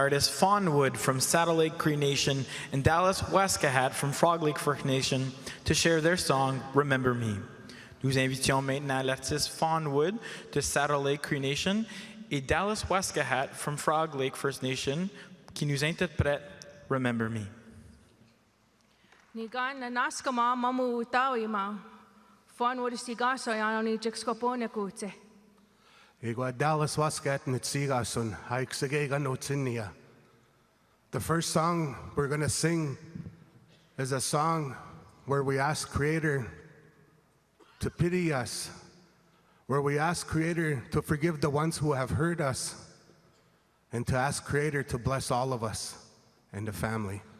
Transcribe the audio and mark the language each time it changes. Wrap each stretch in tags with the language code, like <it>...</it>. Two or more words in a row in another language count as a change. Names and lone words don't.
<en>artists Fawnwood from Saddle Lake Cree Nation and Dallas Weskahat from Frog Lake First Nation to share their song, Remember Me.</en> <fr>Nous invitions maintenant l'artiste Fawnwood de Saddle Lake Cree Nation et Dallas Weskahat from Frog Lake First Nation qui nous interprète Remember Me.</fr> <cr>Nigan na naskama mamu utawima. Fawnwood stigaso yanoni jikskopone kute.</cr> <en>The first song we're going to sing is a song where we ask Creator to pity us, where we ask Creator to forgive the ones who have hurt us, and to ask Creator to bless all of us and the family.</en>